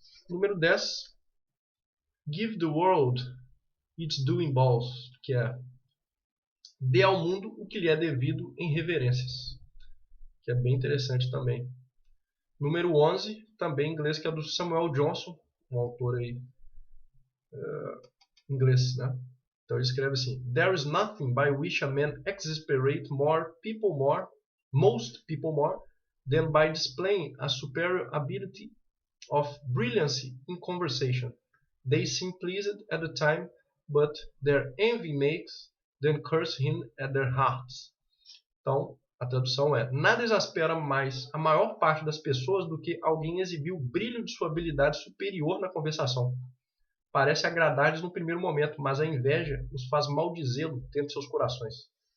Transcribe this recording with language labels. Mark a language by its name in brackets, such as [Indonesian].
[Portuguese] Número 10, [English] Give the world its due in balls, [Portuguese] que é dê ao mundo o que lhe é devido em reverências, que é bem interessante também. Número 11, também em inglês, que é do Samuel Johnson, um autor aí, inglês, né? Então ele escreve assim: [English] There is nothing by which a man exasperate most people more, than by displaying a superior ability of brilliancy in conversation. They seem pleased at the time, but their envy makes them curse him at their hearts. [Portuguese] Então, a tradução é: nada exaspera mais a maior parte das pessoas do que alguém exibir o brilho de sua habilidade superior na conversação. Parece agradar-lhes no primeiro momento, mas a inveja os faz maldizê-lo dentro de seus corações.